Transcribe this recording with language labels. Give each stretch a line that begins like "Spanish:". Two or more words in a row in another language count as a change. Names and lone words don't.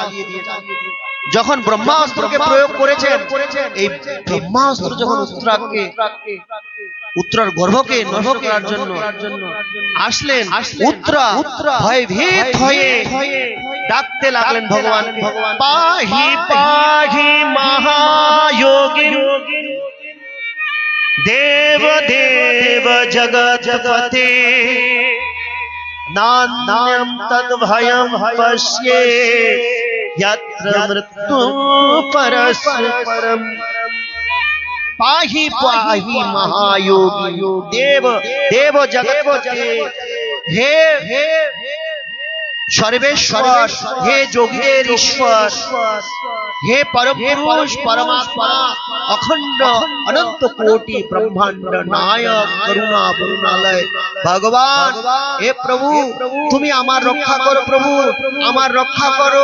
Bangla: যখন ব্রহ্মাস্ত্রকে প্রয়োগ করেছেন, এই ব্রহ্মাস্ত্র যখন উত্তরার গর্ভকে নষ্ট করার জন্য আসলেন, উত্তরা ভয়ভীত হয়ে ডাকতে লাগলেন ভগবান,
Sanskrit: পাহি পাহি মহাযোগী দেব দেব জগৎপতে, নান্যম তদ্ভয়ম পশ্যে यत्र मृत्यु परस्परम। पाहि पाहि महायोगी देव देव जगत्पते,
Bangla: हे सर्वेश्वर, हे যোগীদের ঈশ্বর, হে পরমপুরুষ পরমাত্মা, অখণ্ড অনন্ত কোটি ব্রহ্মাণ্ড নায়ক করুণা বরুণালয় ভগবান, হে প্রভু তুমি আমার রক্ষা করো, প্রভু আমার রক্ষা করো।